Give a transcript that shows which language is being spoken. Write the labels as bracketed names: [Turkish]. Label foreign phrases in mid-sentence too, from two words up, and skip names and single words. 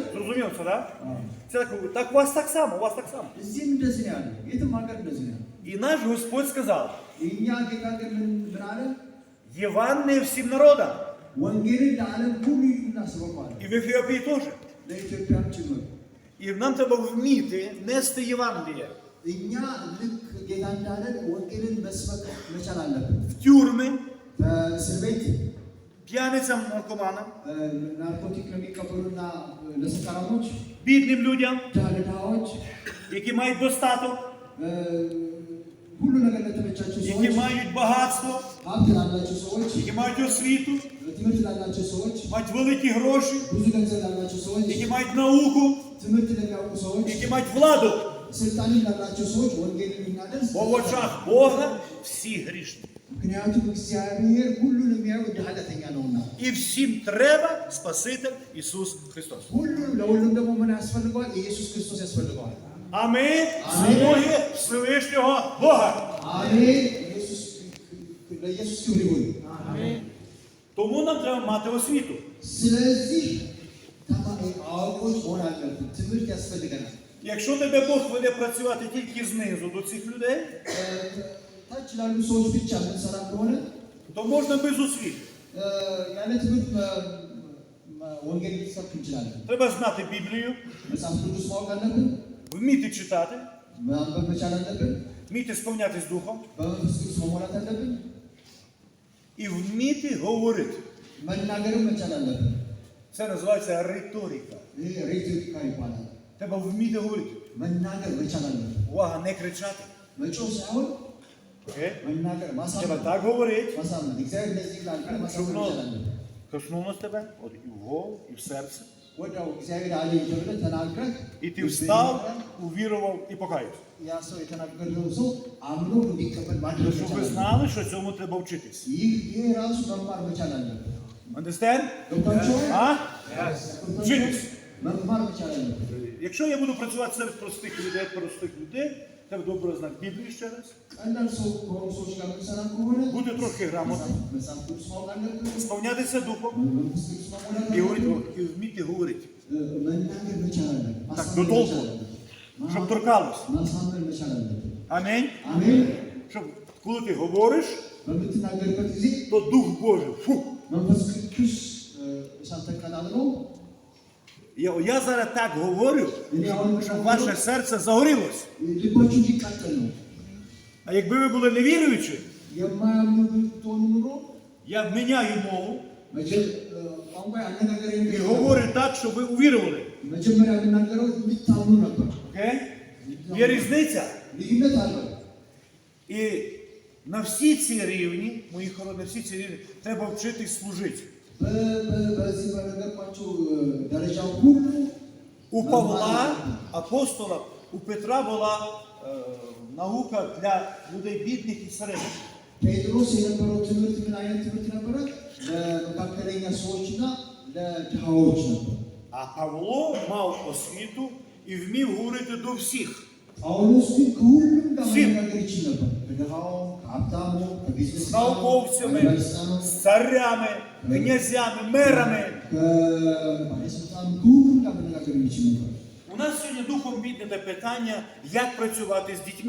[Ukrainian] Зрозуміло це, так? Це так у вас так само, у вас так само. [Amharic] እዚህም እንደዚህ ነው ያለው። የትም ሀገር እንደዚህ ነው ያለው። [Ukrainian] І наш Господь сказав, [Amharic] የእኛ ጌታ ግን ምን አለ? [Ukrainian] Євангеліє всім народам. [Amharic] ወንጌልን ለዓለም ሁሉ እናስበኳል። [Ukrainian] І в Ефіопії теж. [Amharic] ለኢትዮጵያም ጭምር [Ukrainian] І нам треба вміти нести Євангеліє [Amharic] እኛ ልክ ጌታ እንዳለን ወንጌልን መስበክ መቻል አለብን። [Ukrainian] в тюрми, [Amharic] በእስር ቤት [Ukrainian] п'яницям, наркоманам, [Amharic] ናርኮቲክ ለሚቀበሉና ለሰካራሞች፣ [Ukrainian] бідним людям, [Amharic] ድሃዎች፣ [Ukrainian] які мають достаток, [Amharic] ሁሉ ነገር ለተመቻቸው [Ukrainian] які [Amharic] ሰዎች፣ [Ukrainian] мають багатство, [Amharic] ሀብት ላላቸው ሰዎች፣ [Ukrainian] які мають освіту, [Amharic] ትምህርት ላላቸው ሰዎች፣ [Ukrainian] мають великі гроші, [Amharic] ብዙ ገንዘብ ላላቸው ሰዎች፣ [Ukrainian] які мають науку, [Amharic] ትምህርት ለሚያውቁ ሰዎች፣ [Ukrainian] які мають владу. [Amharic] ስልጣንን ላላቸው ሰዎች ወንጌልን እናደርስ። [Ukrainian] Бо в очах Бога всі грішні. [Amharic] ምክንያቱም እግዚአብሔር ሁሉን የሚያየው እንደ ኃጢአተኛ ነውና፣ [Ukrainian] І всім треба Спаситель Ісус Христос. [Amharic] ለሁሉም ደግሞ ምን ያስፈልገዋል? ኢየሱስ ክርስቶስ ያስፈልገዋል። [Ukrainian] Амінь. Слуги Всевишнього Бога. [Amharic] አሜን። ለኢየሱስ ክብር ይሁን። [Ukrainian] Тому нам треба мати освіту. [Amharic] ስለዚህ አዋቂዎች መሆን አለብን። ትምህርት ያስፈልገናል። [Ukrainian] Якщо тебе Бог веде працювати тільки знизу до цих людей, [Amharic] ታች ላሉ ሰዎች ብቻ የምንሰራ ከሆነ [Ukrainian] то можна без освіти. [Amharic] ያለ ትምህርት ወንጌል ሊሰብክ እንችላለን። [Ukrainian] Треба знати Біблію, [Amharic] መጽሐፍ ቅዱስ ማወቅ አለብን። [Ukrainian] вміти читати, [Amharic] ማንበብ መቻል አለብን። [Ukrainian] вміти сповнятись Духом [Amharic] በመንፈስ ቅዱስ መሞላት አለብን። [Ukrainian] і вміти говорити. [Amharic] መናገርም መቻል አለብን። [Ukrainian] Це називається риторика. [Amharic] ይህ ሬቶሪካ ይባላል። [Ukrainian] Треба вміти говорити. [Amharic] መናገር መቻል አለብን። [Ukrainian] Увага, не кричати. [Amharic] መጮህ ሳይሆን [Ukrainian] Окей? [Amharic] መናገር፣ [Ukrainian] Треба [Amharic] ማሳመን። [Ukrainian] так говорити, [Amharic] ማሳመን እግዚአብሔር እንደዚህ ይላል ካለ ማሳመን [Ukrainian] щоб [Amharic] መቻል [Ukrainian] воно [Amharic] አለብን። [Ukrainian] коснулося тебе, от і в голову, і в серце. [Amharic] ወዲያው እግዚአብሔር አለኝ ተብለህ ተናግረህ [Ukrainian] І ти встав, увірував і покаявся. [Amharic] ያ ሰው የተናገረው ሰው አምኖ እንዲቀበል ማድረግ [Ukrainian] Щоб [Amharic] መቻል [Ukrainian] ви [Amharic] አለብን። [Ukrainian] знали, що цьому треба вчитись. [Amharic] ይህ ራሱ መማር መቻል አለብን። [Ukrainian] Understand? [Amharic] ገብቷችኋል? [Ukrainian] А? Вчитись. [Amharic] መማር መቻል አለብን። [Ukrainian] Якщо я буду працювати серед простих людей, треба добре знати Біблію ще раз, [Amharic] አንዳንድ ሰው ከሆኑ ሰዎች ጋር የምንሰራ ከሆነ [Ukrainian] бути трохи грамотним, [Amharic] መጽሐፍ ቅዱስ ማወቅ አለብን። [Ukrainian] сповнятися Духом [Amharic] መንፈስ ቅዱስ መሞላት [Ukrainian] і говорити, [Amharic] አለብን። [Ukrainian] і вміти говорити, [Amharic] መናገር መቻል አለብን። [Ukrainian] Так, [Amharic] ማሳመን [Ukrainian] додолу. [Amharic] መቻል አለብን። [Ukrainian] щоб торкалося. [Amharic] ማሳመን መቻል አለብን። [Ukrainian] Амінь. [Amharic] አሜን። [Ukrainian] Щоб коли ти говориш, [Amharic] በምትናገርበት ጊዜ [Ukrainian] то Дух Божий, [Amharic] መንፈስ ቅዱስ እሳት ተቀጣጥሎ [Ukrainian] я зараз так говорю, [Amharic] እኔ አሁን [Ukrainian] щоб ваше серце загорілося. [Amharic] ልባችሁ እንዲቃጠል ነው። [Ukrainian] А якби ви були невіруючі, [Amharic] የማያምኑ ብትሆኑ ኑሮ [Ukrainian] я міняю мову [Amharic] ቋንቋ አነጋገር [Ukrainian] і говорю так, щоб ви увірували. [Amharic] መጀመሪያ የምናገረው እንድታምኑ ነበር። [Ukrainian] Окей? Є різниця. [Amharic] ልዩነት አለው። [Ukrainian] І на всі ці рівні, мої хороші, на всі ці рівні, треба вчитись служити. [Amharic] በዚህ በነገርኳቸው ደረጃ ሁሉ [Ukrainian] У Павла, апостола, у Петра була наука для людей бідних і середніх. [Amharic] ጴጥሮስ የነበረው ትምህርት ምን አይነት ትምህርት ነበረ? ለመካከለኛ ሰዎችና ለድሃዎች ነበር። [Ukrainian] А Павло мав освіту і вмів говорити до всіх. [Amharic] ጳውሎስ ግን ከሁሉም ጋር [Ukrainian] Всім. [Amharic] መነጋገር ይችል ነበር። ከድሃው፣ ከሀብታሙ፣ [Ukrainian] З науковцями, з царями, князями, мерами. [Amharic] ከባለስልጣኑ ከሁሉም ጋር መነጋገር ይችል ነበር። [Ukrainian] У нас сьогодні духом підняте питання, як працювати з дітьми.